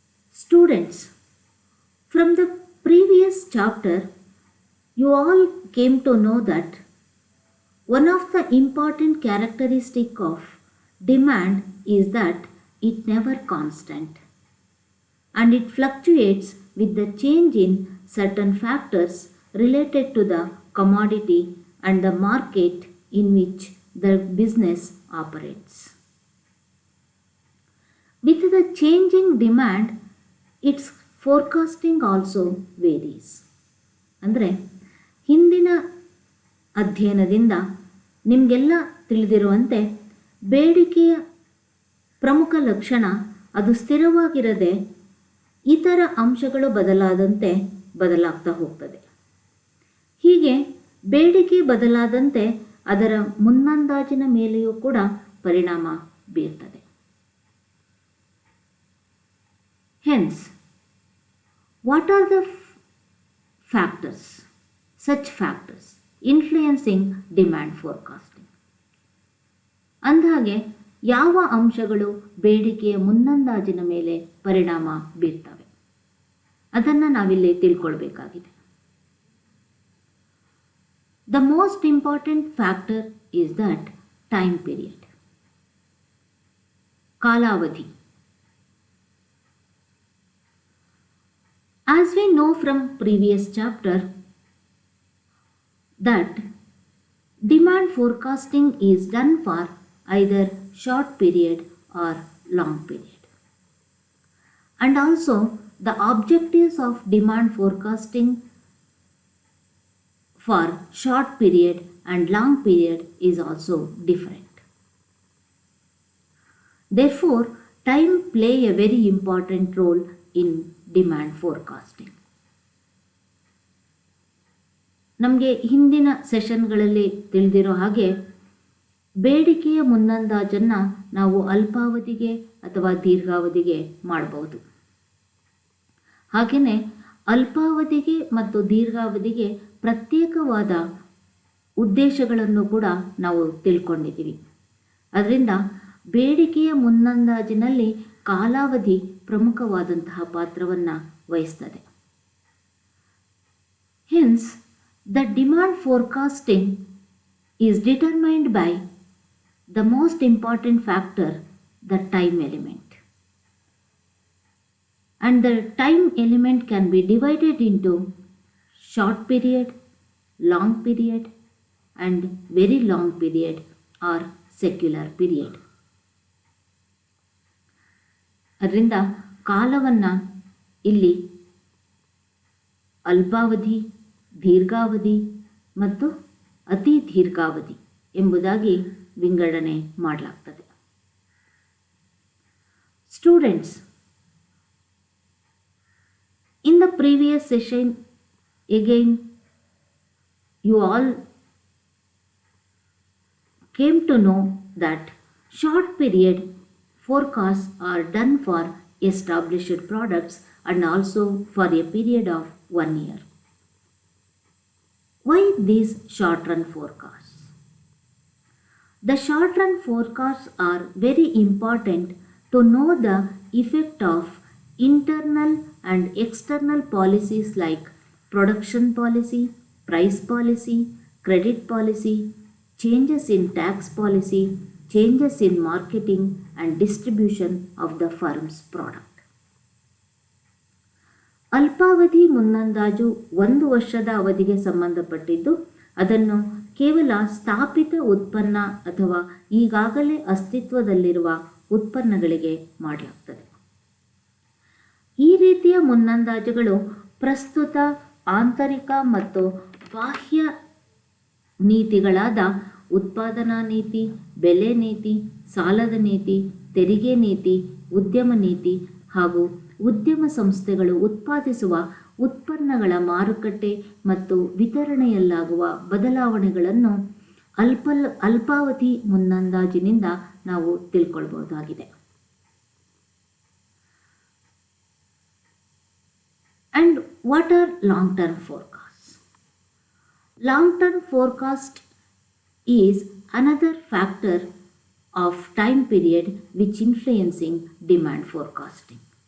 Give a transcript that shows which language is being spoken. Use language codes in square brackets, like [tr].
[en] Students, from the previous chapter, you all came to know that one of the important characteristic of demand is that it never constant and it fluctuates with the change in certain factors related to the commodity and the market in which the business operates. With the changing demand, its forecasting also varies. [kn] ಅಂದರೆ ಹಿಂದಿನ ಅಧ್ಯಯನದಿಂದ ನಿಮಗೆಲ್ಲ ತಿಳಿದಿರುವಂತೆ ಬೇಡಿಕೆಯ ಪ್ರಮುಖ ಲಕ್ಷಣ ಅದು ಸ್ಥಿರವಾಗಿರದೆ ಇತರ ಅಂಶಗಳು ಬದಲಾದಂತೆ ಬದಲಾಗ್ತಾ ಹೋಗ್ತದೆ. ಹೀಗೆ ಬೇಡಿಕೆ ಬದಲಾದಂತೆ ಅದರ ಮುನ್ನಂದಾಜಿನ ಮೇಲೆಯೂ ಕೂಡ ಪರಿಣಾಮ ಬೀರ್ತದೆ. [en] Hence, what are the factors, such factors influencing demand forecasting? [kn] ಅಂದಹಾಗೆ ಯಾವ ಅಂಶಗಳು ಬೇಡಿಕೆಯ ಮುನ್ನಂದಾಜಿನ ಮೇಲೆ ಪರಿಣಾಮ ಬೀರ್ತವೆ ಅದನ್ನು ನಾವಿಲ್ಲಿ ತಿಳ್ಕೊಳ್ಬೇಕಾಗಿದೆ. [en] The most important factor is that time period, ಕಾಲಾವಧಿ. As we know from previous chapter that demand forecasting is done for either short period or long period. And also the objectives of demand forecasting for short period and long period is also different. Therefore, time play a very important role in demand forecasting. [kn] ನಮಗೆ ಹಿಂದಿನ ಸೆಷನ್ಗಳಲ್ಲಿ ತಿಳಿದಿರೋ ಹಾಗೆ ಬೇಡಿಕೆಯ ಮುನ್ನಂದಾಜನ್ನು ನಾವು ಅಲ್ಪಾವಧಿಗೆ ಅಥವಾ ದೀರ್ಘಾವಧಿಗೆ ಮಾಡಬಹುದು. ಹಾಗೆಯೇ ಅಲ್ಪಾವಧಿಗೆ ಮತ್ತು ದೀರ್ಘಾವಧಿಗೆ ಪ್ರತ್ಯೇಕವಾದ ಉದ್ದೇಶಗಳನ್ನು ಕೂಡ ನಾವು ತಿಳ್ಕೊಂಡಿದ್ದೀವಿ. ಅದರಿಂದ ಬೇಡಿಕೆಯ ಮುನ್ನಂದಾಜಿನಲ್ಲಿ ಕಾಲಾವಧಿ ಪ್ರಮುಖವಾದಂತಹ ಪಾತ್ರವನ್ನು ವಹಿಸ್ತದೆ. [en] Hence, the demand forecasting is determined by the most important factor, the time element. And the time element can be divided into short period, long period, and very long period or secular period. [kn] ಅದರಿಂದ ಕಾಲವನ್ನು ಇಲ್ಲಿ ಅಲ್ಪಾವಧಿ, ದೀರ್ಘಾವಧಿ ಮತ್ತು ಅತಿ ದೀರ್ಘಾವಧಿ ಎಂಬುದಾಗಿ ವಿಂಗಡಣೆ ಮಾಡಲಾಗ್ತದೆ. [en] Students, in the previous session again you all came to know that short period forecasts are done for established products and also for a period of 1 year. Why these short run forecasts? The short run forecasts are very important to know the effect of internal and external policies like production policy, price policy, credit policy, changes in tax policy, changes in marketing and distribution of the firm's product. [kn] ಅಲ್ಪಾವಧಿ ಮುನ್ನಂದಾಜು 1 ವರ್ಷದ ಅವಧಿಗೆ ಸಂಬಂಧಪಟ್ಟಿದ್ದು ಅದನ್ನು ಕೇವಲ ಸ್ಥಾಪಿತ ಉತ್ಪನ್ನ ಅಥವಾ ಈಗಾಗಲೇ ಅಸ್ತಿತ್ವದಲ್ಲಿರುವ ಉತ್ಪನ್ನಗಳಿಗೆ ಮಾಡಲಾಗುತ್ತದೆ. ಈ ರೀತಿಯ ಮುನ್ನಂದಾಜುಗಳು ಪ್ರಸ್ತುತ ಆಂತರಿಕ ಮತ್ತು ಬಾಹ್ಯ ನೀತಿಗಳಾದ ಉತ್ಪಾದನಾ ನೀತಿ, ಬೆಲೆ ನೀತಿ, ಸಾಲದ ನೀತಿ, ತೆರಿಗೆ ನೀತಿ, ಉದ್ಯಮ ನೀತಿ ಹಾಗೂ ಉದ್ಯಮ ಸಂಸ್ಥೆಗಳು ಉತ್ಪಾದಿಸುವ ಉತ್ಪನ್ನಗಳ ಮಾರುಕಟ್ಟೆ ಮತ್ತು ವಿತರಣೆಯಲ್ಲಾಗುವ ಬದಲಾವಣೆಗಳನ್ನು ಅಲ್ಪಾವಧಿ ಮುನ್ನಂದಾಜಿನಿಂದ ನಾವು ತಿಳ್ಕೊಳ್ಬಹುದಾಗಿದೆ. [en] And what are long-term forecasts? Long-term forecast is another factor of time period which influencing demand forecasting.